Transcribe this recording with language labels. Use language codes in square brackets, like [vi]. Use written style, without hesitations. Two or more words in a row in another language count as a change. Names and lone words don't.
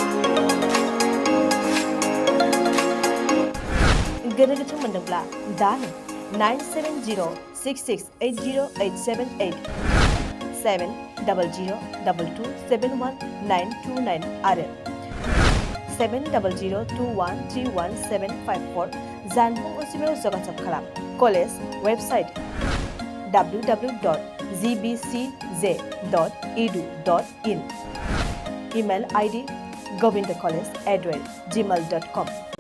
[brx] गोनो गोथो मोनदोंब्ला दानो 9706680878 7002271 आरो 70021311754 जानबुं अनजिमायाव जगाजग खालाम। [en] college website www.gbcj.edu.in. Email ID govindacollege@gmail.com.